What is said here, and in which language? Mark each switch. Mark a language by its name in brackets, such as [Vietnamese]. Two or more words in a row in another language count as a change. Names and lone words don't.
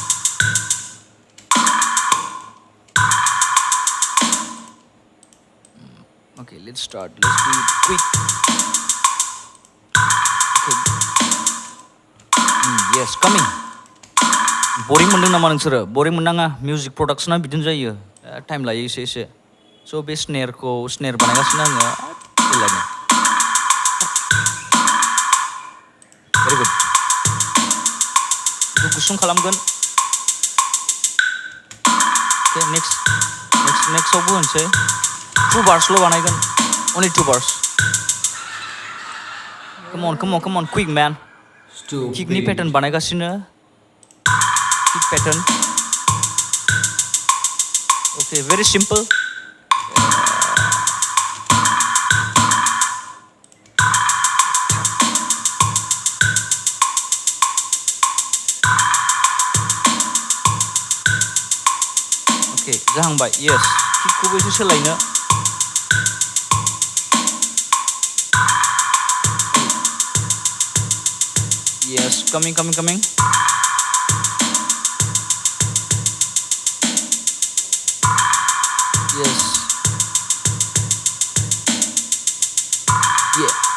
[English] Okay, let's start. Let's do it quick. Okay. Yes, coming. [Bodo] Boring मोनदों नामा नोंसोरो? Boring मोननाङा. [English] Music production [Bodo] बिदिनो जायो. Time लायो एसे. So बे snare बानायगासिनो आङो. [English] Very good. [Bodo] बेखौ गुसुं खालामगोन. [English] Okay, next [Bodo] आवबो होनसै. 2 bars ल' बानायगोन. [English] Only 2 bars. Come on, quick man. [Bodo] Kick नि pattern बानायगासिनो. [English] Kick pattern. Okay, very simple. [Bodo] Okay, जाहांबाय. [English] Yes, [Bodo] kickखौबो एसे सोलायनो. [English] Yes, coming. Yes. Yeah.